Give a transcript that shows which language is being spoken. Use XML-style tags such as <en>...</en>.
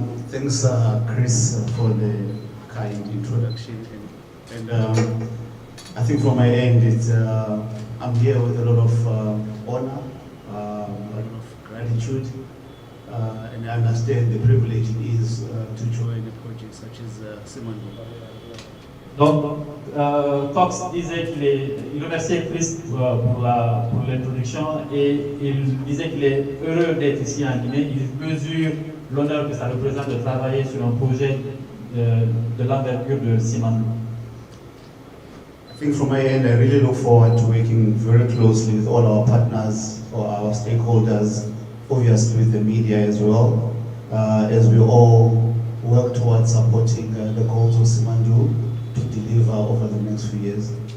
<en>Thanks, Chris, for the kind introduction. And I think from my end, I'm here with a lot of honor, a lot of gratitude, and I understand the privilege it is to join a project such as 𝘂𝗂𝗶𝘃𝗀.</en> <fr>Donc, Cox disait il remerciait Chris pour l'introduction, et il disait qu'il est heureux d'être ici en Guinée. Il mesure l'honneur que ça représente de travailler sur un projet de l'envergure de 𝘂𝗂𝗶.</fr> <en>I think from my end, I really look forward to working very closely with all our partners or our stakeholders, obviously with the media as well, as we all work towards supporting the goals of 𝘂𝗂𝗶 to deliver over the next few years.</en>